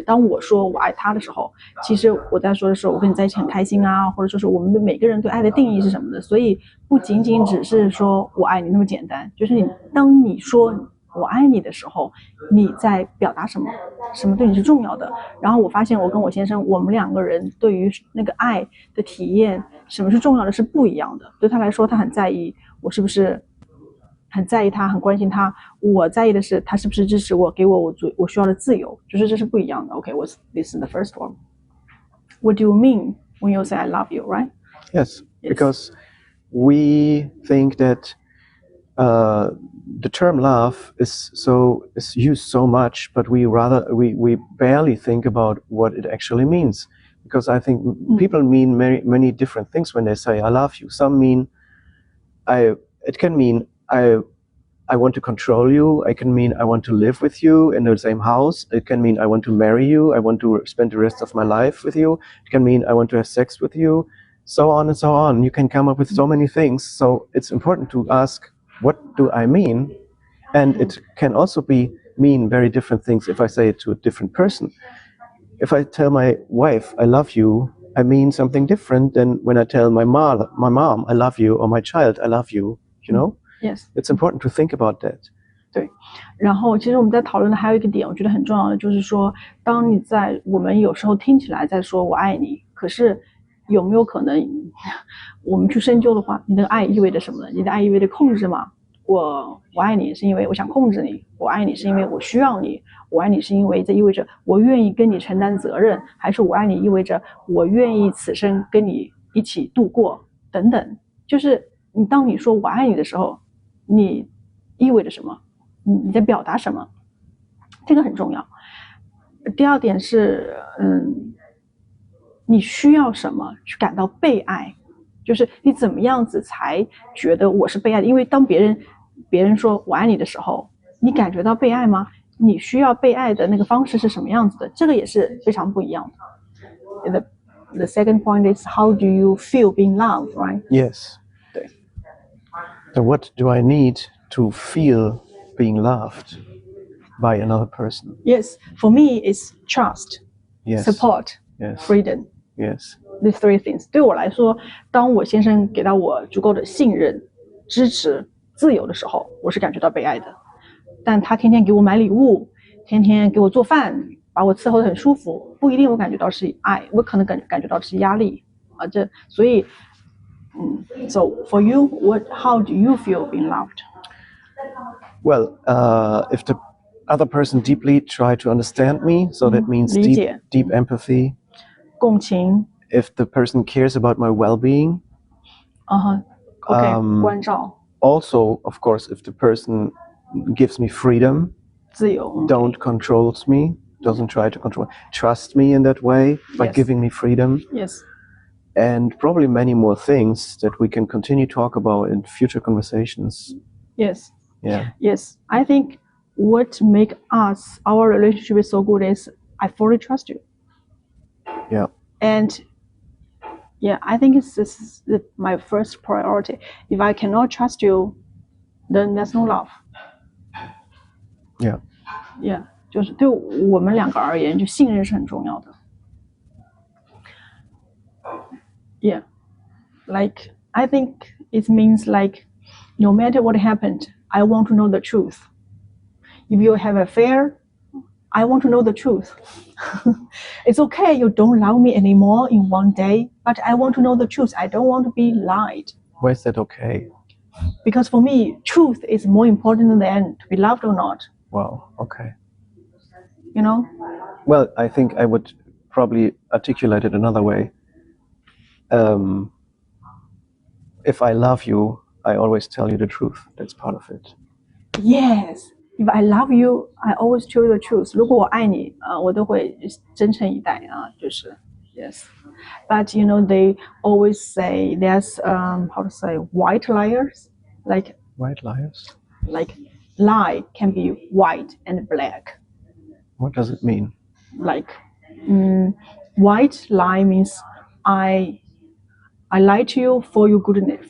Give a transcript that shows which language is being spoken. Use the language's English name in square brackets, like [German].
[Chinese] 当我说我爱他的时候，其实我在说的是我跟你在一起很开心啊，或者说是我们的每个人对爱的定义是什么的。所以不仅仅只是说我爱你那么简单，就是当你说我爱你的时候，你在表达什么？什么对你是重要的？然后我发现我跟我先生，我们2个人对于那个爱的体验，什么是重要的是不一样的。对他来说，他很在意我是不是很在意他，很关心他。我在意的是他是不是支持我，给我需要的自由，就是这是不一样的。 [English] Okay, this is the first one. What do you mean when you say I love you, right? Yes. Because we think that the term love is used so much, but we barely think about what it actually means. Because I think people mean many different things when they say I love you. Some mean it can mean I want to control you. It can mean I want to live with you in the same house. It can mean I want to marry you. I want to spend the rest of my life with you. It can mean I want to have sex with you. So on and so on. You can come up with so many things. So it's important to ask, what do I mean? And it can also mean very different things if I say it to a different person. If I tell my wife I love you, I mean something different than when I tell my mom I love you, or my child I love you. You know? Yes. It's important to think about that. [Chinese] 对，然后其实我们在讨论的还有一个点，我觉得很重要的就是说，当我们有时候听起来在说我爱你，可是有没有可能我们去深究的话，你的爱意味着什么呢？你的爱意味着控制吗？我爱你是因为我想控制你，我爱你是因为我需要你，我爱你是因为这意味着我愿意跟你承担责任，还是我爱你意味着我愿意此生跟你一起度过等等。就是当你说我爱你的时候，你意味着什么？你在表达什么？这个很重要。第二点是，你需要什么去感到被爱？就是你怎么样子才觉得我是被爱的？因为当别人说我爱你的时候，你感觉到被爱吗？你需要被爱的那个方式是什么样子的？这个也是非常不一样的。 [English] The second point is how do you feel being loved, right? Yes. [Chinese] 对。 [English] So what do I need to feel being loved by another person? Yes, for me it's trust, Yes. support, Yes. freedom. Yes. These 3 things. [Chinese] 对我来说，当我先生给到我足够的信任、支持、自由的时候，我是感觉到被爱的。但他天天给我买礼物，天天给我做饭，把我伺候得很舒服，不一定我感觉到是爱，我可能感觉到是压力啊。所以， [English] So for you, how do you feel being loved? Well, if the other person deeply try to understand me, so that means [Chinese] 理解。 [English] deep empathy. [Chinese] 共情 [English] if the person cares about my well-being. Okay, [Chinese] 关照 [English] Also, of course, if the person gives me freedom, [Chinese] 自由 [English] don't controls me, doesn't try to control, trust me in that way by Yes. giving me freedom, Yes. and probably many more things that we can continue to talk about in future conversations. Yes. Yeah. Yes. I think what make us our relationship is so good is I fully trust you. Yeah. And yeah, I think this is my first priority. If I cannot trust you, then there's no love. Yeah. Yeah. [Chinese] 就是对我们两个而言，就信任是很重要的。 [English] Yeah. Like, I think it means like, no matter what happened, I want to know the truth. If you have an affair, I want to know the truth. It's okay, you don't love me anymore in one day, but I want to know the truth. I don't want to be lied. Why is that okay? Because for me, truth is more important than to be loved or not. Wow. Okay. You know? Well, I think I would probably articulate it another way. If I love you, I always tell you the truth. That's part of it. Yes. If I love you, I always tell you the truth. [Chinese] 如果我爱你，我都会真诚以待啊，就是 [English] yes. But you know, they always say there's how to say white liars, like White liars? like lie can be white and black. What does it mean? Like white lie means I lie to you for your goodness.